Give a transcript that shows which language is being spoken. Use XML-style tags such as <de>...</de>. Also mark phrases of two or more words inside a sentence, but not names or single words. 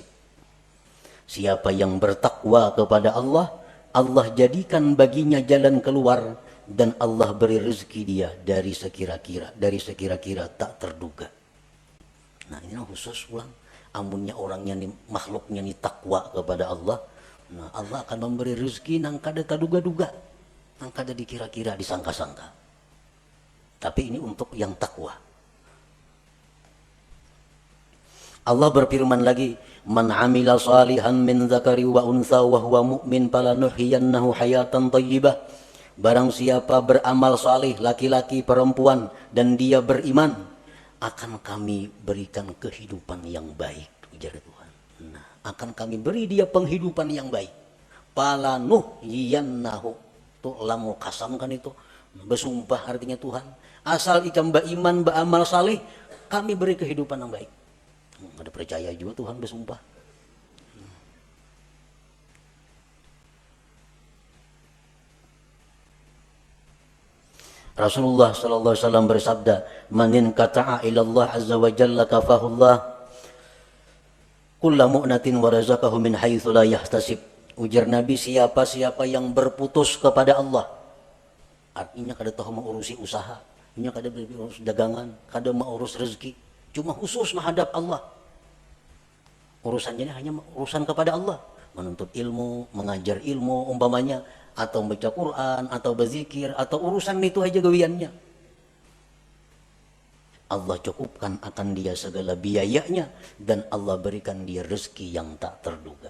<id>Siapa yang bertakwa kepada Allah, Allah jadikan baginya jalan keluar dan Allah beri rezeki dia dari sekira-kira tak terduga. Nah, ini khusus ulang. Amunnya orangnya nih, makhluknya nih takwa kepada Allah, nah Allah akan memberi rezeki nang kada terduga-duga, nang kada dikira-kira, disangka-sangka. Tapi ini untuk yang takwa. Allah berfirman lagi,</id> <ar>من عمل صالحا من ذكر و أنثى وهو مؤمن فلنحيينه حياة طيبة.</ar> <id>Barang siapa beramal salih, laki-laki perempuan, dan dia beriman, akan kami berikan kehidupan yang baik, ujar Tuhan. Nah, akan kami beri dia penghidupan yang baik. Falanuhyiyannahu, tuh lamu kasam kan itu, bersumpah artinya Tuhan. Asal ikam beriman, beramal salih, kami beri kehidupan yang baik. Ada percaya juga Tuhan bersumpah. Rasulullah</id> <ar>صلى الله عليه وسلم</ar> <id>bersabda,</id> <ar>"من انقطع إلى الله عز وجل كفاه الله كل مؤونة ورزقه من حيث لا يحتسب."</ar> <id>Ujar Nabi, siapa yang berputus kepada Allah, artinya kada tahu mengurusi usaha, Nya kada urus dagangan, kada mau urus rezeki, cuma khusus menghadap Allah. Urusannya hanya urusan kepada Allah, menuntut ilmu, mengajar ilmu umpamanya, atau baca Quran, atau berzikir, atau urusan itu aja gawiannya. Allah cukupkan akan dia segala biayanya, dan Allah berikan dia rezeki yang tak terduga.</id>